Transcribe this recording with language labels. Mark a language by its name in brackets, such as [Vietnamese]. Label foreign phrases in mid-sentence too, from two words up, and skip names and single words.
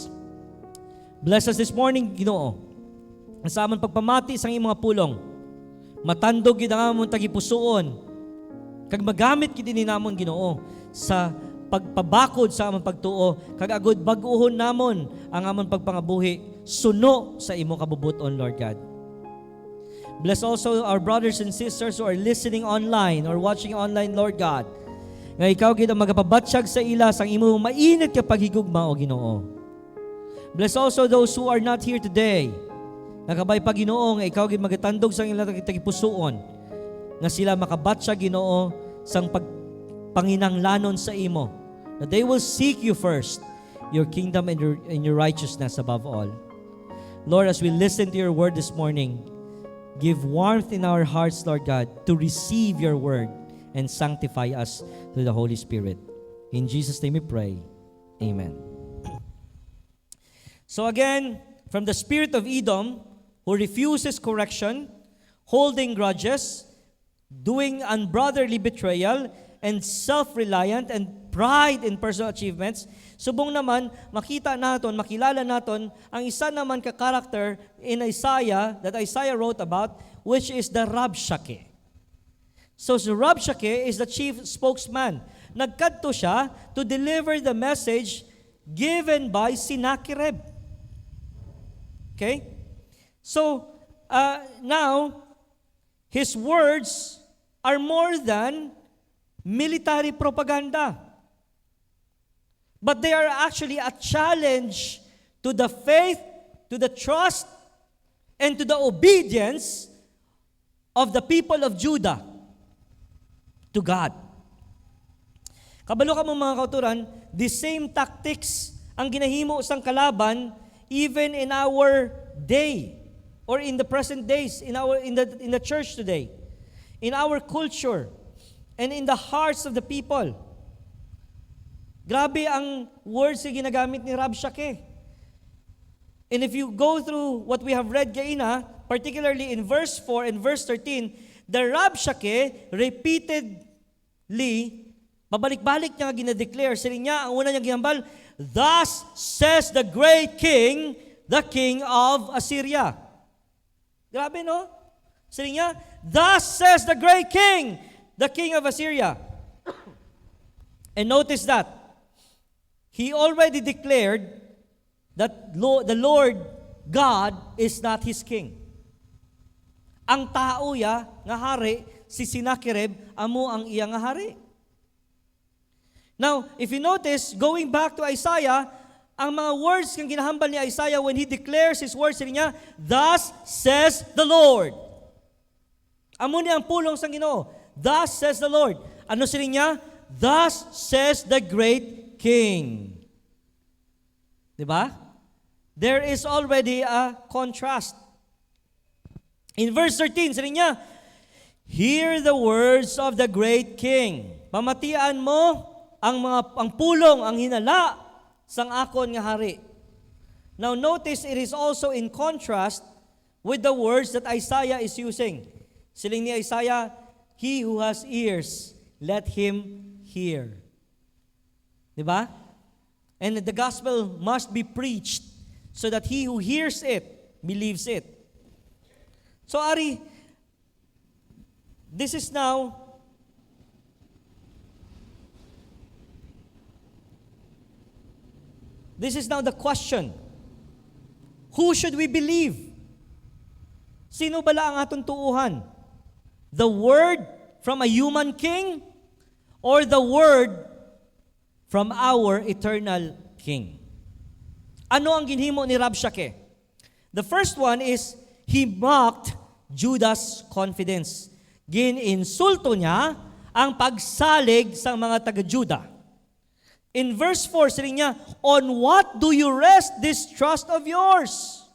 [English] Bless us this morning, [Hiligaynon] Ginoo. Sa amon pagpamati sa iyong mga pulong, matandog gid ang amon tagipusoon, kag magamit gid ni namon, Ginoo, sa pagpabakod sa amon pagtuo, kag agud bag-ohon namon ang amon pagpangabuhi suno sa imo kabubuton, [English] Lord God. Bless also our brothers and sisters who are listening online or watching online, Lord God. [Hiligaynon] Nga ikaw gid ang magapabatsyag sa ila sang imo mainit ka paghigugma, O Ginoo. [English] Bless also those who are not here today. [Hiligaynon] Nakabay pa, Ginoo, nga ikaw gid magatandog sang ila tagipusoon, nga sila makabatsyag, Ginoo, sang panginanglanon sa imo, [English] that they will seek you first, your kingdom and your righteousness above all. Lord, as we listen to your word this morning, give warmth in our hearts, Lord God, to receive your word and sanctify us through the Holy Spirit. In Jesus' name we pray. Amen. So again, from the spirit of Edom, who refuses correction, holding grudges, doing unbrotherly betrayal, and self-reliant and pride in personal achievements, [Hiligaynon] subong naman makita naton, makilala naton ang isa naman ka character [English] in Isaiah that Isaiah wrote about, which is the Rabshakeh. So si Rabshakeh is the chief spokesman. [Hiligaynon] Nagkadto siya [English] to deliver the message given by Sennacherib. Okay? So now his words are more than military propaganda. But they are actually a challenge to the faith, to the trust, and to the obedience of the people of Judah to God. [Hiligaynon] Kabalo ka mga kauturan, [English] the same tactics [Hiligaynon] ang ginahimo sang kalaban [English] even in our day or in the present days, in the church today, in our culture, and in the hearts of the people. [Hiligaynon] Grabe ang words na ginagamit ni Rabshakeh. [English] And if you go through what we have read kaina, particularly in verse 4 and verse 13, the Rabshakeh repeatedly, [Hiligaynon] pabalik-balik niya ginadeclare. Sila niya, ang una niyang gihambal, [English] "Thus says the great king, the king of Assyria." [Hiligaynon] Grabe, no? Sila niya, [English] "Thus says the great king, the king of Assyria." And notice that, he already declared that the Lord God is not his king. [Hiligaynon] Ang tao ya nga hari, si Sennacherib, amo ang iya nga hari. [English] Now, if you notice, going back to Isaiah, [Hiligaynon] ang mga words kang ginahambal ni Isaiah [English] when he declares his words niya, "Thus says the Lord." [Hiligaynon] Amo niya ang pulong sa Ginoo. [English] "Thus says the Lord." [Hiligaynon] Ano sila niya? [English] "Thus says the great king." [Filipino] Diba? [English] There is already a contrast. In verse 13, [Filipino] sabi niya, [English] "Hear the words of the great king." [Hiligaynon] Pamatian mo ang pulong, ang hinala sang akon nga hari. [English] Now notice it is also in contrast with the words that Isaiah is using. [Hiligaynon] Siling ni Isaiah, [English] "He who has ears, let him hear." [Filipino] Diba? [English] And the gospel must be preached so that he who hears it believes it. So Ari, this is now the question. Who should we believe? [Hiligaynon] Sino bala ang atong tuuhan? [English] The word from a human king or the word from our eternal king? [Hiligaynon] Ano ang ginhimo ni Rabshakeh? [English] The first one is, he mocked Judah's confidence. [Hiligaynon] Gininsulto niya ang pagsalig sa mga taga-Judah. [English] In verse 4, [Filipino] sabi niya, [English] "On what do you rest this trust of yours?"